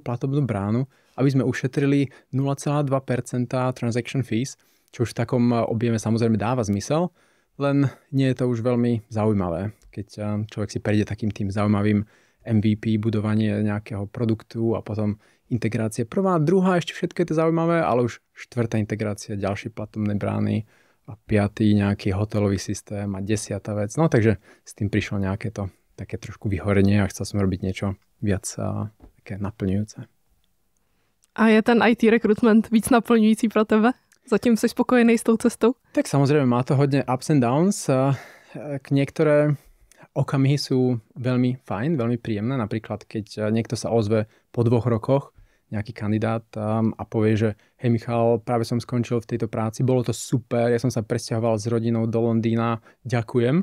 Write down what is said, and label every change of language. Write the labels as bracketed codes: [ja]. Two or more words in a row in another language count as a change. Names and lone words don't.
[sk] platobnú bránu, aby sme ušetrili 0,2% [en] transaction fees, [sk] čo už v takom objeme samozrejme dáva zmysel, len nie je to už veľmi zaujímavé, keď človek si prejde takým tým zaujímavým MVP, budovanie nejakého produktu a potom integrácie prvá, druhá, ešte všetko je to zaujímavé, ale už 4. integrácia, ďalšie platobné brány, a 5. nejaký hotelový systém a 10. vec. No takže s tým prišlo nejaké to také trošku vyhorenie a chcel som robiť niečo viac také naplňujúce. [cs] A je ten IT recruitment víc naplňující pro tebe? Zatím jsi spokojený s tou cestou? [sk] Tak samozrejme má to hodne [en] ups and downs. [sk] Niektoré okamihy sú veľmi fajn, veľmi príjemné. Napríklad keď niekto sa ozve po 2 rokoch, nejaký kandidát a povie, že hej Michal, práve som skončil v tejto práci, bolo to super, ja som sa presťahoval s rodinou do Londýna, ďakujem.